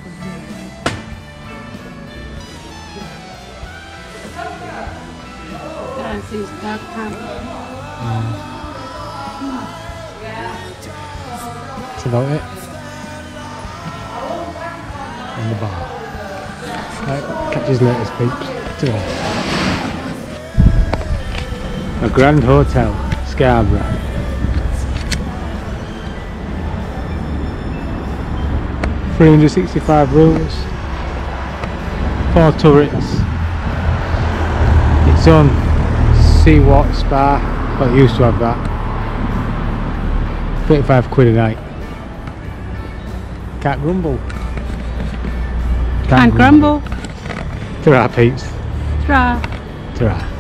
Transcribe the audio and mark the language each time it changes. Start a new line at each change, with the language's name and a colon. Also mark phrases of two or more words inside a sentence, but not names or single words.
English: Dancing's dark camp. That's about it. And the bar. Right, catch us later, peeps. Ta-ra. A Grand Hotel, Scarborough. $365 rooms, 4 turrets, its own seawater spa, got used to have that, 35 quid a night. Can't grumble. Can't grumble. Ta-ra, peeps. Ta-ra. Ta-ra.